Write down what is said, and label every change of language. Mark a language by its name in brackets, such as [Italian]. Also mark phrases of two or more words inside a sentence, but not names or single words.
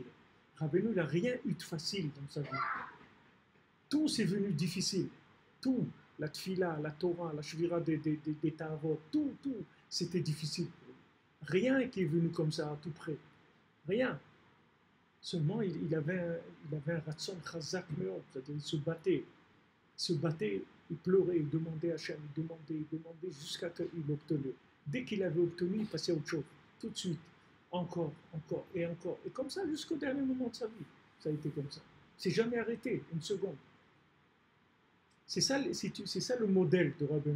[French] Rabbeinu n'a rien eu de facile dans sa vie. Tout c'est venu difficile. Tout. La tfila, la Torah, la shvira des Tavot, tout, c'était difficile. Rien qui est venu comme ça, à tout près. Rien. Seulement, il avait un [Hebrew] רצון חזק מאוד, [French] c'est-à-dire il se battait, il pleurait, il demandait à Hachem, il demandait jusqu'à ce qu'il obtenait. Dès qu'il avait obtenu, il passait à autre chose. Tout de suite. Encore. Et comme ça, jusqu'au dernier moment de sa vie. Ça a été comme ça. C'est jamais arrêté, une seconde. C'est ça le modèle de Rabbeinu.